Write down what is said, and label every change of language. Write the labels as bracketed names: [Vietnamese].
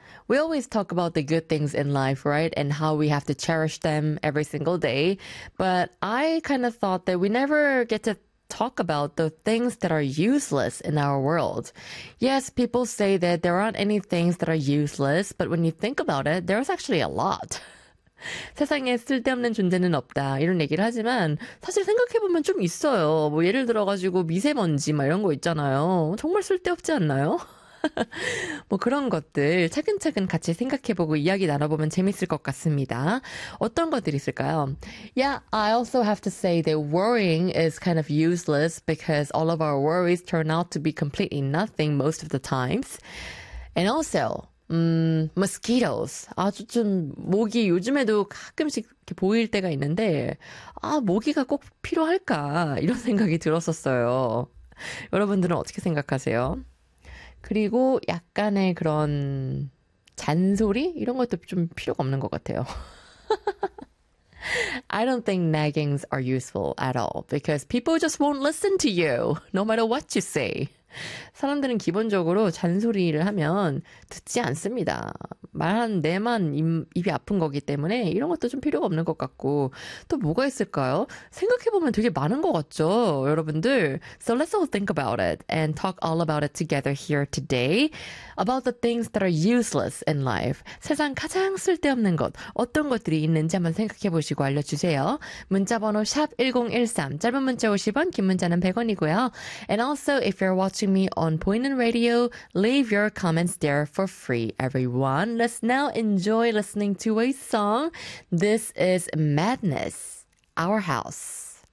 [English] We always talk about the good things in life, right? And how we have to cherish them every single day. But I kind of thought that we never get to talk about the things that are useless in our world. Yes, people say that there aren't any things that are useless, but when you think about it, there's actually a lot. [Korean] 세상에 쓸데없는 존재는 없다 이런 얘기를 하지만 사실 생각해보면 좀 있어요. 뭐 예를 들어가지고 미세먼지 막 이런 거 있잖아요. 정말 쓸데없지 않나요? 뭐 그런 것들 차근차근 같이 생각해보고 이야기 나눠보면 재밌을 것 같습니다. 어떤 것들이 있을까요? [English] Yeah, I also have to say that worrying is kind of useless because all of our worries turn out to be completely nothing most of the times. And also, mosquitoes. [Korean] 아주 좀 모기 요즘에도 가끔씩 이렇게 보일 때가 있는데 아 모기가 꼭 필요할까 이런 생각이 들었었어요. 여러분들은 어떻게 생각하세요? 그리고 약간의 그런 잔소리? 이런 것도 좀 필요가 없는 것 같아요. [English] I don't think naggings are useful at all because people just won't listen to you no matter what you say. [Korean] 사람들은 기본적으로 잔소리를 하면 듣지 않습니다. 말한 내만 입이 아픈 거기 때문에 이런 것도 좀 필요가 없는 것 같고 또 뭐가 있을까요? 생각해보면 되게 많은 것 같죠, 여러분들? [English] So let's all think about it and talk all about it together here today about the things that are useless in life. [Korean] 세상 가장 쓸데없는 것, 어떤 것들이 있는지 한번 생각해보시고 알려주세요. 문자번호 샵 1013, 짧은 문자 50원, 긴 문자는 100원이고요. [English] And also, if you're watching me on Poynin Radio, leave your comments there for free, everyone. Let's now enjoy listening to a song. This is Madness, Our House.